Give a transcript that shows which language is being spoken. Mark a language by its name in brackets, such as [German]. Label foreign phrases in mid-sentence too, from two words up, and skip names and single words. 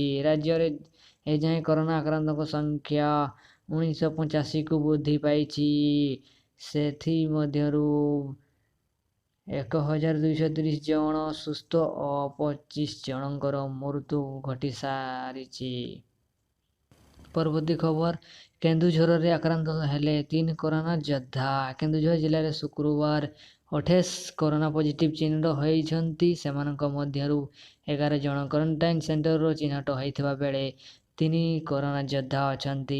[Odia] ରାଜ୍ୟ ରେ ଏଯାଏ କରୋନା ଆକ୍ରାନ୍ତଙ୍କ ସଂଖ୍ୟା 1985 କୁ ବୃଦ୍ଧି ପାଇଛି। ସେଥି ମଧ୍ୟରୁ 1,230 ଜଣ ସୁସ୍ଥ ଓ 25 ଜଣଙ୍କର ମୃତ୍ୟୁ ଘଟି ସାରିଛି। ପରବର୍ତ୍ତୀ ଖବର କେନ୍ଦୁଝରରେ ଆକ୍ରାନ୍ତ ହେଲେ 3 କରୋନା ଯୋଦ୍ଧା। କେନ୍ଦୁଝର ଜିଲ୍ଲାରେ ଶୁକ୍ରବାର 28 କରୋନା ପଜିଟିଭ୍ ଚିହ୍ନଟ ହୋଇଛନ୍ତି। ସେମାନଙ୍କ ମଧ୍ୟରୁ 11 ଜଣ କ୍ୱାରେଣ୍ଟାଇନ୍ ସେଣ୍ଟରରୁ ଚିହ୍ନଟ ହୋଇଥିବା ବେଳେ 3 କରୋନା ଯୋଦ୍ଧା ଅଛନ୍ତି।